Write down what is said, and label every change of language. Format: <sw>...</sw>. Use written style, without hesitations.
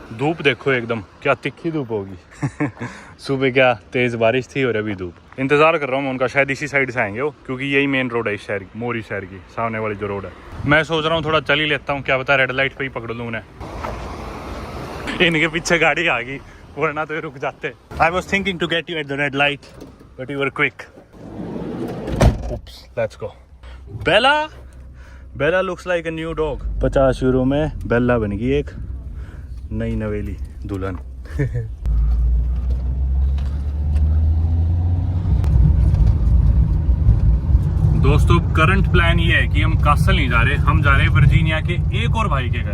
<hi>धूप देखो एकदम, क्या तिखी धूप होगी सुबह क्या तेज़ बारिश थी और अभी धूप। इंतज़ार कर रहा हूँ मैं उनका, शायद इसी साइड से आएंगे वो, क्योंकि यही मेन रोड है इस शहर की, मोरी शहर की सामने वाली जो रोड है। मैं सोच रहा हूँ थोड़ा चल ही लेता हूँ, क्या पता रेड लाइट पे ही पकड़ लूँ उन्हें। इनके पीछे गाड़ी आ गई, वरना तो ये रुक जाते।</hi> <en>I was thinking to get you at the red light, but you were quick. Oops, let's go. Bella, Bella looks like a new dog.</en> <hi>50 euro में बेला बन गई एक नई नवेली दुल्हन। दोस्तों करंट प्लान ये है कि हम कासल नहीं जा रहे, हम जा रहे हैं वर्जीनिया के एक और भाई के घर।</hi>